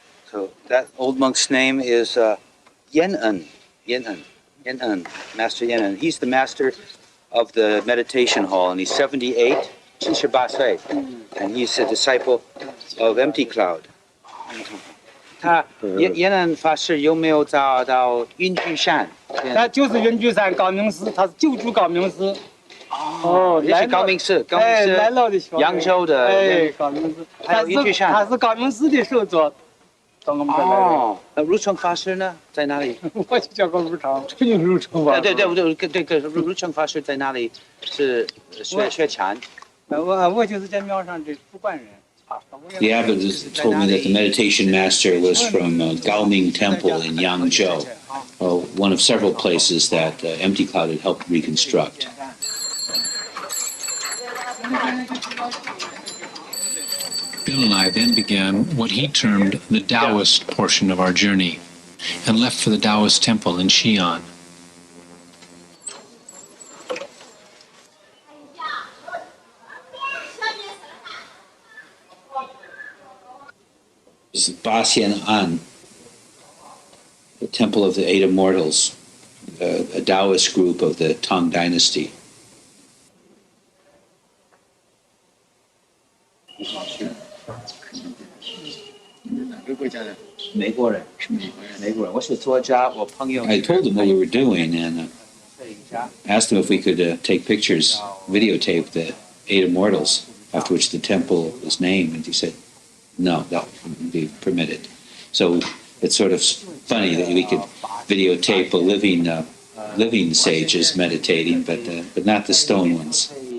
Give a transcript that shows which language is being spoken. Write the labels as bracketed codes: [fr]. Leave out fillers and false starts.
[en] So that old monk's name is Yan-en, Master Yan-en. He's the master of the meditation hall, and he's 78, [zh] 78岁, [en] and he's a disciple of Empty Cloud. [zh] 他延南法师有没有找到云居山？他就是云居山高明寺，他是九祖高明寺。哦，也是高明寺，高明寺来了的小扬州的，哎，高明寺，还有云居山，他是高明寺的首座。哦，如成法师呢，在哪里？我就叫个如成，这就是如成吧？对，如成法师在哪里？是学禅。我就是在庙上的主管人。 [en] The abbot told me that the meditation master was from Gaoming Temple in Yangzhou, one of several places that Empty Cloud had helped reconstruct. Bill and I then began what he termed the Daoist portion of our journey and left for the Daoist temple in Shian. This is Xian, the Temple of the Eight Immortals, a Daoist group of the Tang Dynasty. [zh] 美国人，我是作家，我朋友。 [en] I told him what we were doing and asked him if we could take pictures, videotape the Eight Immortals, after which the temple is named, and he said, no, that wouldn't be permitted. So it's sort of funny that we could videotape a living sages meditating, but not the stone ones.